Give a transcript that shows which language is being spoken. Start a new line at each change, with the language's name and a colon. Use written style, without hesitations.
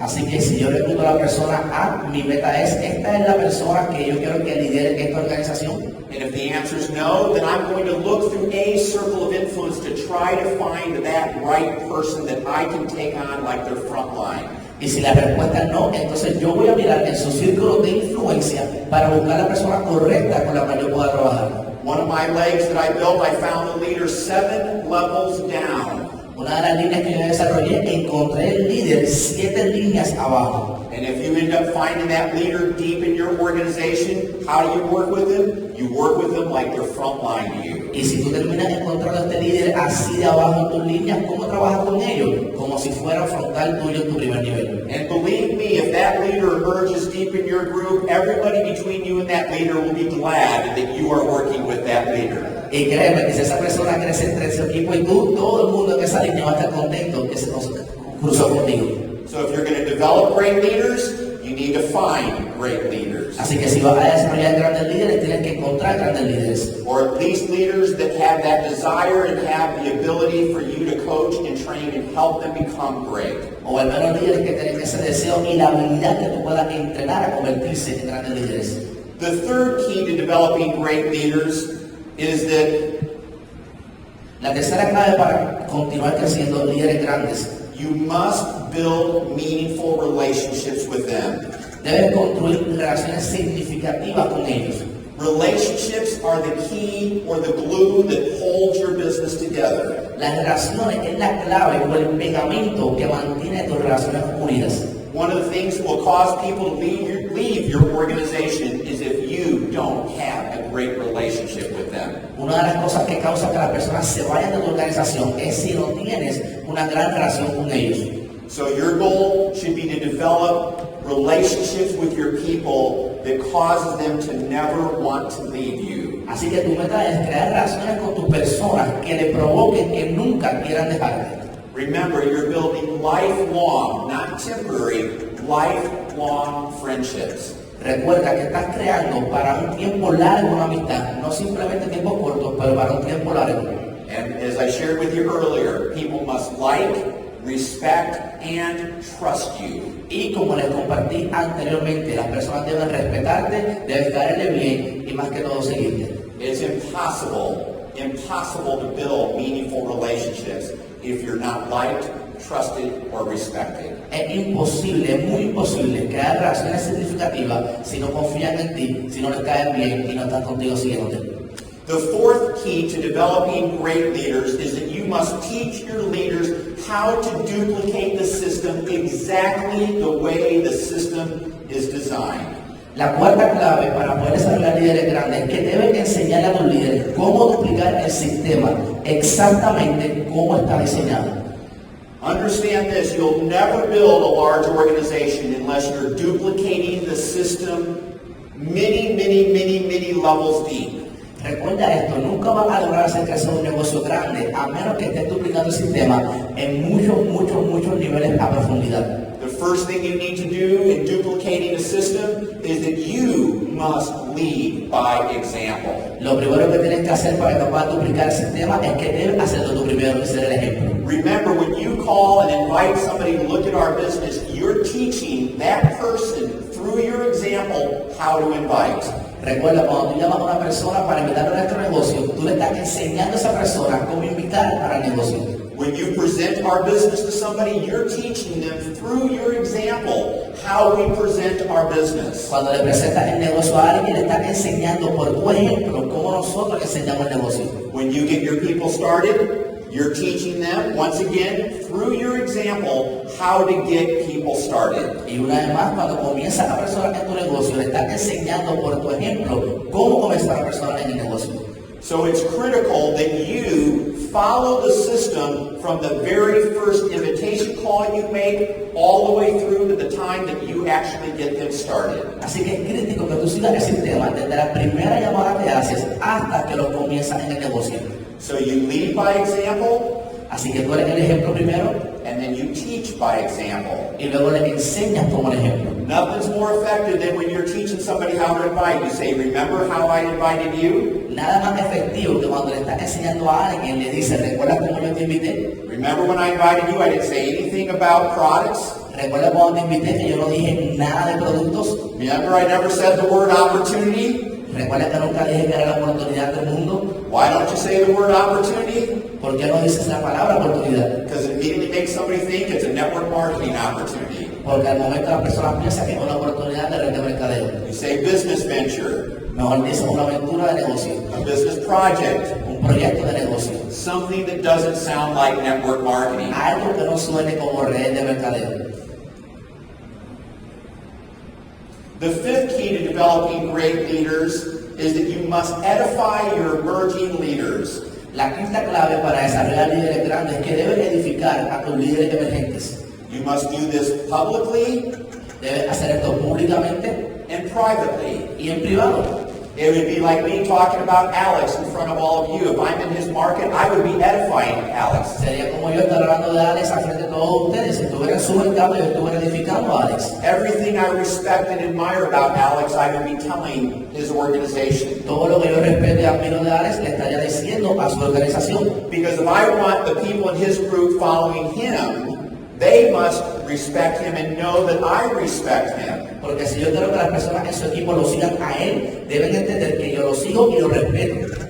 Spanish: Así que si yo recluto a la persona A, mi meta es, esta es la persona que yo quiero que lidere esta organización.
English: And if the answer is no, then I'm going to look through a circle of influence to try to find that right person that I can take on like their front line.
Spanish: Y si la respuesta es no, entonces yo voy a mirar en su círculo de influencia para buscar la persona correcta con la que yo pueda trabajar.
English: One of my legs that I built, I found the leader 7 levels down.
Spanish: Una de las líneas que yo desarrollé, encontré el líder 7 líneas abajo.
English: And if you end up finding that leader deep in your organization, how do you work with them? You work with them like they're front line to you.
Spanish: Y si tú terminas encontrando a este líder así de abajo en tus líneas, ¿cómo trabajas con ellos? Como si fuera frontal tuyo en tu primer nivel.
English: And believe me, if that leader emerges deep in your group, everybody between you and that leader will be glad that you are working with that leader.
Spanish: Y créeme que si esa persona crece entre ese equipo y tú, todo el mundo en esa línea va a estar contento que se cruzó contigo.
English: So if you're going to develop great leaders, you need to find great leaders.
Spanish: Así que si vas a desarrollar grandes líderes, tienes que encontrar grandes líderes.
English: Or at least leaders that have that desire and have the ability for you to coach and train and help them become great.
Spanish: O al menos líderes que tienen ese deseo y la habilidad que tú puedas entrenar a convertirse en grandes líderes.
English: The third key to developing great leaders is that
Spanish: la tercera clave para continuar creciendo líderes grandes.
English: You must build meaningful relationships with them.
Spanish: Debes construir relaciones significativas con ellos.
English: Relationships are the key or the glue that holds your business together.
Spanish: Las relaciones es la clave o el pegamento que mantiene tus relaciones unidas.
English: One of the things that will cause people to leave your organization is if you don't have a great relationship with them.
Spanish: Una de las cosas que causa que las personas se vayan de tu organización es si no tienes una gran relación con ellos.
English: So your goal should be to develop relationships with your people that causes them to never want to leave you.
Spanish: Así que tu meta es crear relaciones con tus personas que le provoquen que nunca quieran dejarte.
English: Remember, you're building lifelong, not temporary, lifelong friendships.
Spanish: Recuerda que estás creando para un tiempo largo una amistad, no simplemente tiempo corto, pero para un tiempo largo.
English: And as I shared with you earlier, people must like, respect, and trust you.
Spanish: Y como les compartí anteriormente, las personas deben respetarte, deben caerle bien y más que todo seguirte.
English: It's impossible to build meaningful relationships if you're not liked, trusted, or respected.
Spanish: Es imposible, es muy imposible crear relaciones significativas si no confían en ti, si no les caes bien y no están contigo siguiéndote.
English: The fourth key to developing great leaders is that you must teach your leaders how to duplicate the system exactly the way the system is designed.
Spanish: La cuarta clave para poder desarrollar líderes grandes es que deben enseñarle a tus líderes cómo duplicar el sistema exactamente como está diseñado.
English: Understand this, you'll never build a large organization unless you're duplicating the system many levels deep.
Spanish: Recuerda esto, nunca vas a lograr hacer crecer un negocio grande a menos que estés duplicando el sistema en muchos niveles a profundidad.
English: The first thing you need to do in duplicating a system is that you must lead by example.
Spanish: Lo primero que tienes que hacer para que puedas duplicar el sistema es que debes hacerlo tú primero y ser el ejemplo.
English: Remember, when you call and invite somebody to look at our business, you're teaching that person through your example how to invite.
Spanish: Recuerda, cuando tú llamas a una persona para invitarlo a nuestro negocio, tú le estás enseñando a esa persona cómo invitar para el negocio.
English: When you present our business to somebody, you're teaching them through your example how we present our business.
Spanish: Cuando le presentas el negocio a alguien, le estás enseñando por tu ejemplo cómo nosotros le enseñamos el negocio.
English: When you get your people started, you're teaching them, once again, through your example, how to get people started.
Spanish: Y una vez más, cuando comienza la persona en tu negocio, le estás enseñando por tu ejemplo cómo comenzar la persona en el negocio.
English: So it's critical that you follow the system from the very first invitation call you make all the way through to the time that you actually get them started.
Spanish: Así que es crítico que tú sigas el sistema desde la primera llamada que haces hasta que lo comienzas en el negocio.
English: So you lead by example.
Spanish: Así que tú eres el ejemplo primero.
English: And then you teach by example.
Spanish: Y luego le enseñas como el ejemplo.
English: Nothing's more effective than when you're teaching somebody how to invite. You say, remember how I invited you?
Spanish: Nada más efectivo que cuando le estás enseñando a alguien le dices, ¿recuerdas cómo yo te invité?
English: Remember when I invited you, I didn't say anything about products?
Spanish: ¿Recuerda cuando te invité que yo no dije nada de productos?
English: Remember I never said the word opportunity?
Spanish: ¿Recuerda que nunca dije que era la oportunidad del mundo?
English: Why don't you say the word opportunity?
Spanish: ¿Por qué no dices la palabra oportunidad?
English: Because it immediately makes somebody think it's a network marketing opportunity.
Spanish: Porque al momento la persona piensa que es una oportunidad de red de mercadeo.
English: You say business venture.
Spanish: Mejor dices una aventura de negocio.
English: A business project.
Spanish: Un proyecto de negocio.
English: Something that doesn't sound like network marketing.
Spanish: Algo que no suene como red de mercadeo.
English: The fifth key to developing great leaders is that you must edify your emerging leaders.
Spanish: La quinta clave para desarrollar líderes grandes es que debes edificar a tus líderes emergentes.
English: You must do this publicly.
Spanish: Debes hacer esto públicamente
English: and privately.
Spanish: Y en privado.
English: It would be like me talking about Alex in front of all of you. If I'm in his market, I would be edifying Alex.
Spanish: Sería como yo estar hablando de Alex al frente de todos ustedes. Si estuviera en su mercado, yo estuviera edificando a Alex.
English: Everything I respect and admire about Alex, I would be telling his organization.
Spanish: Todo lo que yo respeto y admiro de Alex le estaría diciendo a su organización.
English: Because if I want the people in his group following him, they must respect him and know that I respect him.
Spanish: Porque si yo quiero que las personas en su equipo lo sigan a él, deben entender que yo lo sigo y lo respeto.